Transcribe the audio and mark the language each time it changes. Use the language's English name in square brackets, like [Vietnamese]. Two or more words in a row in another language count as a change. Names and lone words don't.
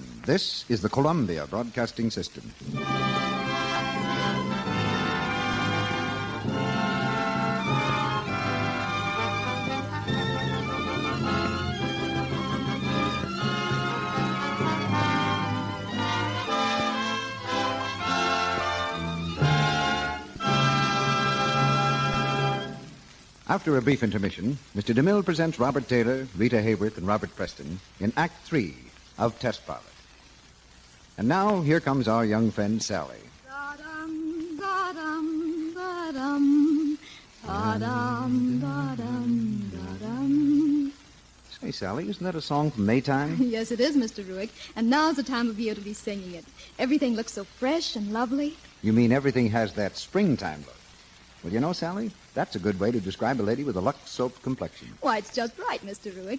[English] This is the Columbia Broadcasting System. After a brief intermission, Mr. DeMille presents Robert Taylor, Rita Hayworth, and Robert Preston in Act 3 of Test Pilot. And now, here comes our young friend, Sally. Ba-dum, ba-dum, ba-dum, ba-dum, ba-dum, ba-dum. Say, Hey, Sally, isn't that a song from Maytime? Yes, it is, Mr. Ruick. And now's the time of year to be singing it. Everything looks so fresh and lovely. You mean everything has that springtime look? Well, you know, Sally, that's a good way to describe a lady with a Lux soap complexion. Why, it's just right, Mr. Ruick.